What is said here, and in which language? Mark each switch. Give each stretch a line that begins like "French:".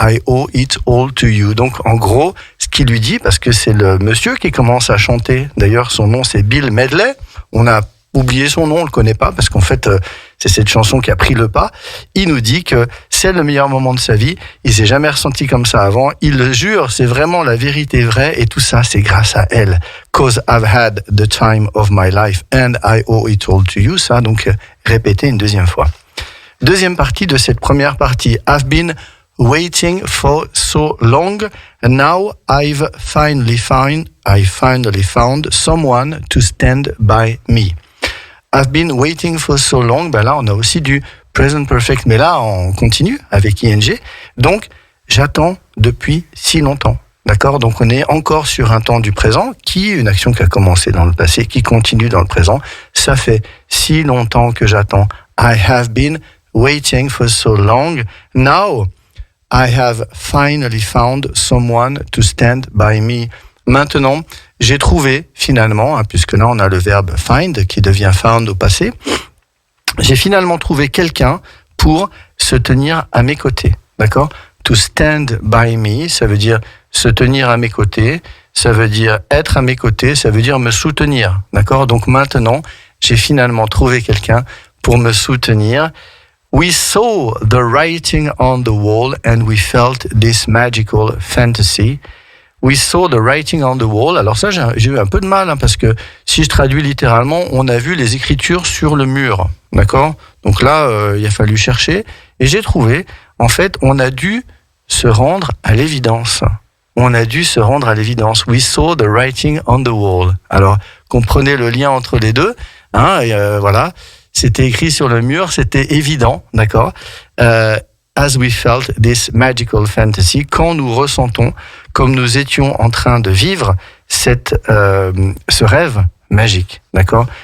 English: I owe it all to you.
French: Donc, en gros, ce qu'il lui dit, parce que c'est le monsieur qui commence à chanter, d'ailleurs, son nom, c'est Bill Medley. On a oublié son nom, on le connaît pas, parce qu'en fait, c'est cette chanson qui a pris le pas. Il nous dit que c'est le meilleur moment de sa vie. Il s'est jamais ressenti comme ça avant. Il le jure, c'est vraiment la vérité vraie, et tout ça, c'est grâce à elle.
English: 'Cause I've had the time of my life and I owe it all to you.
French: Ça, donc, répété une deuxième fois. Deuxième partie de cette première partie.
English: I've been waiting for so long, and now I've finally found someone to stand by me. I've been waiting for so long.
French: Là, on a aussi du present perfect, mais là, on continue avec ing. Donc, j'attends depuis si longtemps. D'accord? Donc, on est encore sur un temps du présent, une action qui a commencé dans le passé, qui continue dans le présent. Ça fait si longtemps que j'attends.
English: I have been waiting for so long. Now, I have finally found someone to stand by me.
French: Maintenant, j'ai trouvé, finalement, puisque là, on a le verbe find qui devient found au passé. J'ai finalement trouvé quelqu'un pour se tenir à mes côtés. D'accord?
English: To stand by me,
French: ça veut dire se tenir à mes côtés. Ça veut dire être à mes côtés. Ça veut dire me soutenir. D'accord? Donc maintenant, j'ai finalement trouvé quelqu'un pour me soutenir.
English: We saw the writing on the wall and we felt this magical fantasy. We saw the writing on the wall.
French: Alors ça, j'ai eu un peu de mal, parce que si je traduis littéralement, on a vu les écritures sur le mur. D'accord? Donc là, il a fallu chercher. Et j'ai trouvé, en fait, on a dû se rendre à l'évidence.
English: We saw the writing on the wall.
French: Alors, comprenez le lien entre les deux. Voilà. C'était écrit sur le mur, c'était évident, d'accord.
English: as we felt this magical fantasy,
French: quand nous ressentons, comme nous étions en train de vivre ce rêve magique, d'accord?